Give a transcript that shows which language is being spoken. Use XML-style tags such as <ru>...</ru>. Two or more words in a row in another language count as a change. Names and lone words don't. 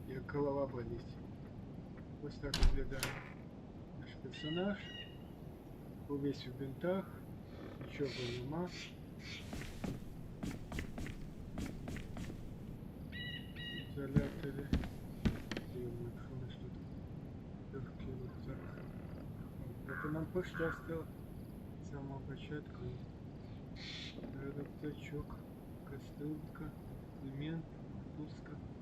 <ru>голова болеть.</ru> <uk>Ось так виглядає наш персонаж. Увесь у бинтах, нічого нема.</uk> <ru>Изоляторы. Думаю, что у нас тут легкий рюкзак. Это нам</ru> <uk>пощастило с самого початку.</uk> <ru>Рюкзачок, кастрюлька, элемент, пуска.</ru>